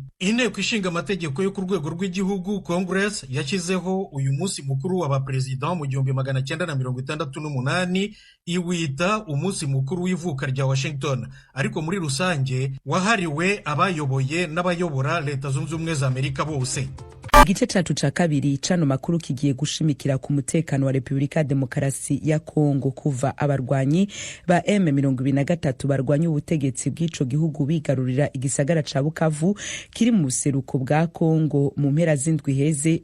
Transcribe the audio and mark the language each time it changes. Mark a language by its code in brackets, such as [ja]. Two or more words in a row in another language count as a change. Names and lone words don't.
[rw] Inteko ishinga amategeko yo ku rwego rw'igihugu Congress yashyizeho uyu munsi mukuru w'abaperezida mu 1968 iwita umunsi mukuru w'ivuka rya Washington, ariko muri rusange wahariwe abayoboye n'abayobora Leta Zunze Ubumwe za Amerika bose. [rn] Igice cacu ca kabiri cano makuru kigiye gushimikira ku mutekano wa Republika Demokarasi ya Kongo kuva abarwanyi ba M23 barwanya ubutegetsi bw'ico gihugu bigarurira igisagara ca Bukavu kiri mu buseruko bwa Kongo mu mpera z'indwi heze.